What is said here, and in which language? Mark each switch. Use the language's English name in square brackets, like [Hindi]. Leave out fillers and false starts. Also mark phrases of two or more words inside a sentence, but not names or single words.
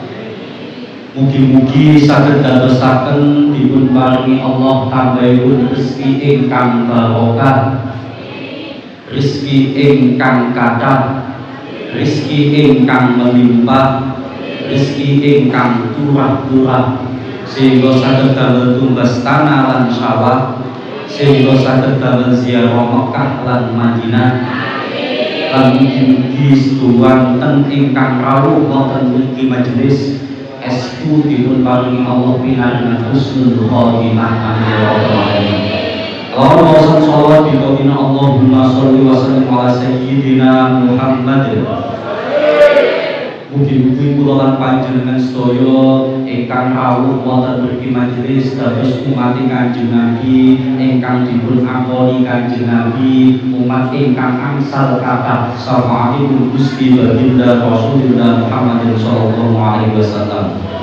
[Javanese] Mugi-mugi saged dadosaken dipun paringi Allah tambahipun rezeki ingkang barokah, rezeki ingkang kathah, rezeki ingkang melimpah, rezeki ingkang turah-turah, sehingga saged damel tumbas tanah lan sawah, sehingga saged damel ziarah Mekah lan Madinah. Lan mugi-mugi seduwanten ingkang rawuh wonten mriki majelis estu dipun paringi Allah pinaringan [Arabic] حسن الخاتمة آمين يا رب العالمين. اللهم صل بي اللهم صل وسلم على سيدنا محمد. [Javanese] Mugi-mugi kula lan panjenengan sedaya ingkang rawuh wonten mriki majelis dados umat Kanjeng Nabi ingkang dipun akoni Kanjeng Nabi, umat ingkang angsal kathah syafaatipun Gusti Baginda Rasulullah Muhammad [Arabic] صلى الله عليه وسلم.